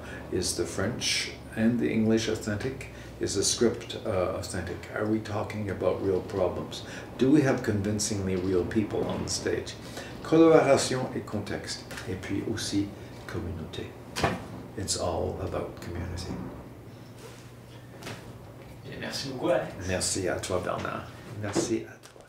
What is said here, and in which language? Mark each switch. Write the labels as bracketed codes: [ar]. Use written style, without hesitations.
[en] Is the French and the English authentic? Is the script authentic? Are we talking about real problems? Do we have convincingly real people on the stage? [fr] Collaboration et contexte, et puis aussi communauté. [en] It's all about community. [fr] Merci beaucoup, Alex. Merci à toi, Bernard. Merci à toi.